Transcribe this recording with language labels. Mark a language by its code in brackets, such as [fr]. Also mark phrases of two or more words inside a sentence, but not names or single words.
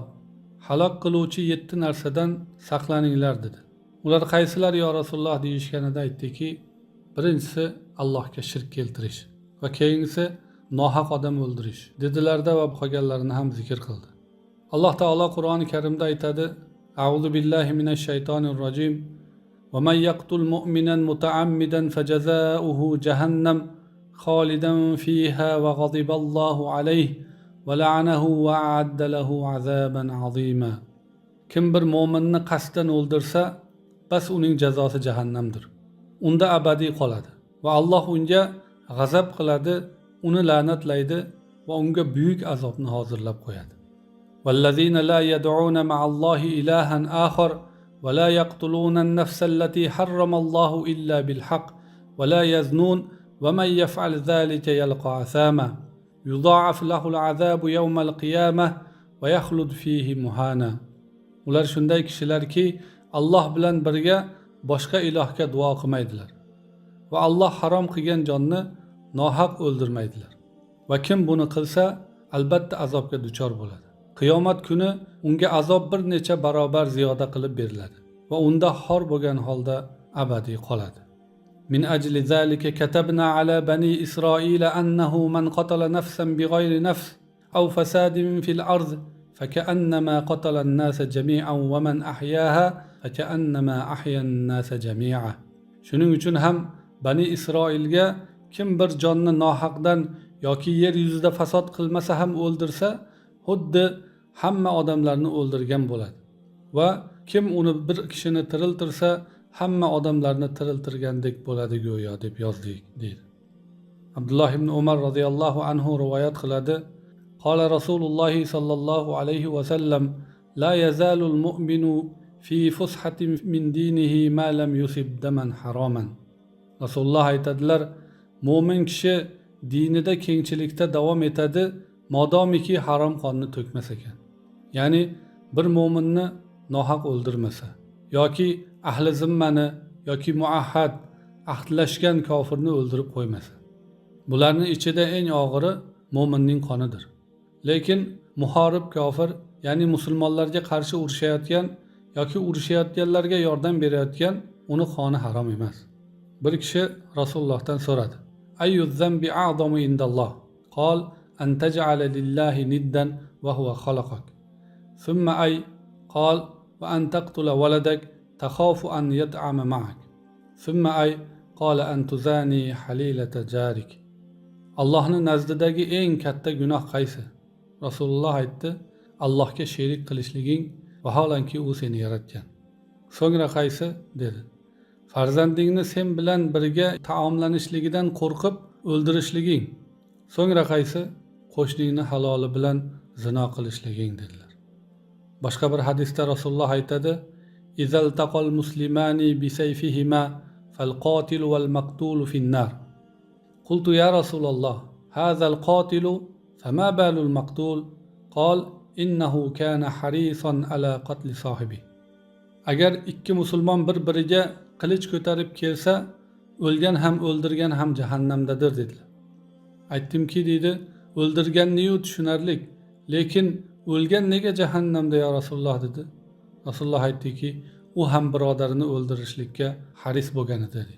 [uz] Halok qiluvchi 7 narsadan saqlaninglar dedi. Ular qaysilar [ar] يا رسول الله [uz] deyishganida aytdiki, birinchisi Allohga shirk keltirish va keyingisi nohaq odam o'ldirish dedilarda va qolganlarini ham zikr qildi. Alloh taolo Qur'oni Karimda aytadi: [ar] "أعوذ بالله من الشيطان الرجيم. وَمَنْ يَقْتُلْ مُؤْمِنًا مُتَعَمِّدًا فَجَزَاؤُهُ جَهَنَّمُ خَالِدًا فِيهَا وَغَضِبَ اللَّهُ عَلَيْهِ وَلَعَنَهُ وَأَعَدَّ لَهُ عَذَابًا عَظِيمًا." [uz] Kim bir mo'minni qasddan o'ldirsa, bas uning jazosi jahannamdir. Unda abadiy qoladi va Alloh unga g'azab qiladi, uni la'natlaydi va unga buyuk azobni hozirlab qo'yadi. [ar] وَالَّذِينَ لَا يَدْعُونَ مَعَ اللَّهِ إِلَٰهًا آخَرَ ولا يقتلون النفس التي حرم الله إلا بالحق ولا يزنون ومن يفعل ذلك يلقى عثاما يضاعف له العذاب يوم القيامة ويخلد فيه مهانا. [uz] Ular shunday kishilarki, Alloh bilan birga boshqa ilohga duo qilmaydilar va Alloh harom qilgan jonni nohaq o'ldirmaydilar. Va kim buni qilsa, albatta azobga duchor bo'ladi. Qiyomat kuni unga azob bir necha barobar ziyoda qilib beriladi va unda xor bo'lgan holda abadiy qoladi. [ar] من أجل ذلك كتبنا على بني إسرائيل أنه من قتل نفسا بغير نفس أو فساد في الأرض فكأنما قتل الناس جميعا ومن أحياها فكأنما أحيا الناس جميعا. [uz] Shuning uchun ham Bani Isroilga kim bir jonni nohaqdan yoki yer yuzida fasod qilmasa ham o'ldirsa, xuddi hamma odamlarni o'ldirgan bo'ladi va kim uni bir kishini tiriltirsa, hamma odamlarni tiriltirgandek bo'ladi go'yo deb yozdik deydi. Abdulloh ibn Umar radhiyallohu anhu rivoyat qiladi: [ar] "قال رسول الله صلى الله عليه وسلم لا يزال المؤمن في فسحة من دينه ما لم يصب دما حراما." [uz] Rasululloh aytadilar: "Mo'min kishi dinida kengchilikda davom etadi, modomiki harom qonni to'kmas ekan." Ya'ni bir mo'minni nohaq o'ldirmasa yoki ahli zimmani yoki muahhad ahdlashgan kofirni o'ldirib qo'ymasa. Bularning ichida eng og'iri mo'minning qonidir. Lekin muharib kofir, ya'ni musulmonlarga qarshi urushayotgan yoki urushayotganlarga yordam berayotgan, uni qoni harom emas. Bir kishi Rasulullohdan so'radi: [ar] "أي الذنب أعظم عند الله?" قال: "أن تجعل لله ندا وهو خلقك." ثم أي قال: وأن تقتل ولدك تخاف أن يطعم معك. ثم أي قال: أن تزاني حليلة جارك. [uz] Allohning nazdidagi eng katta gunoh qaysi? Rasululloh aytdi: Allohga sherik qilishliging vaholanki u seni yaratgan. So'ngra qaysi dedi. Farzandingni sen bilan birga taomlanishligidan qo'rqib o'ldirishliging. So'ngra qaysi? Qo'shningni haloli bilan zino qilishliging dedilar. Boshqa bir hadisda Rasululloh aytadi: [ar] "إذا التقى المسلمان بسيفيهما فالقاتل والمقتول في النار." قلت يا رسول الله هذا القاتل فما بال المقتول قال إنه كان حريصا على قتل صاحبه. [uz] Agar ikki musulmon bir-biriga qilich ko'tarib kelsa, o'lgan ham o'ldirgan ham jahannamdadir dedilar. Aytdimki deydi, o'ldirganni-yu tushunarlik, lekin o'lgan nega jahannamda [ar] يا رسول الله [uz] dedi. Rasululloh aytdiki, u ham birodarini o'ldirishlikka haris bo'lgan edi dedi.